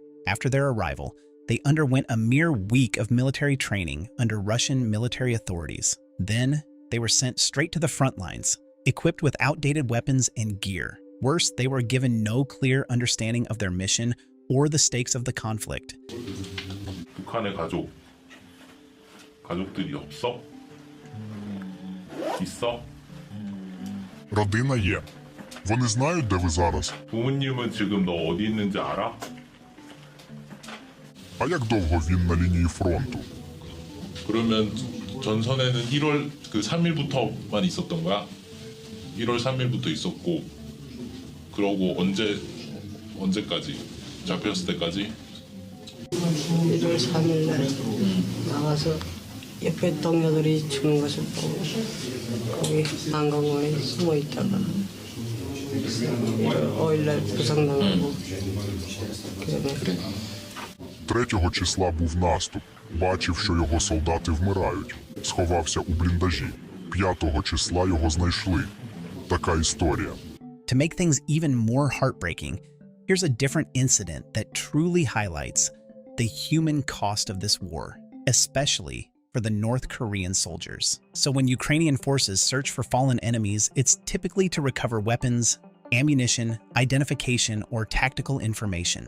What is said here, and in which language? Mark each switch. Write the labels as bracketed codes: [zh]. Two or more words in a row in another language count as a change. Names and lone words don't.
[en] After their arrival, they underwent a mere week of military training under Russian military authorities. Then, they were sent straight to the front lines, equipped with outdated weapons and gear. Worse, they were given no clear understanding of their mission or the stakes of the conflict. [ko] 북한의 가족들이 없어? 있어? [uk] Родина є. Вони знають, де ви зараз? [ko] 부모님은 지금 너 어디 있는지 알아? [uk] А як довго він на лінії фронту? [ko] 그러면 전선에는 1월 3일부터만 있었던 거야? 1월 3일부터 있었고 그러고 언제까지? 잡혔을 때까지? 1월 3일 날 나가서 옆에 동료들이 죽는 것을 보고 거기 한강공원에 숨어 있다가 5일 날 부상당하고 그다음에 [uk] 3 числа був наступ. Бачив, що його солдати вмирають. Сховався у бліндажі. 5 числа його знайшли. Така історія. [en] To make things even more heartbreaking, here's a different incident that truly highlights the human cost of this war, especially for the North Korean soldiers. So when Ukrainian forces search for fallen enemies, it's typically to recover weapons, ammunition, identification, or tactical information.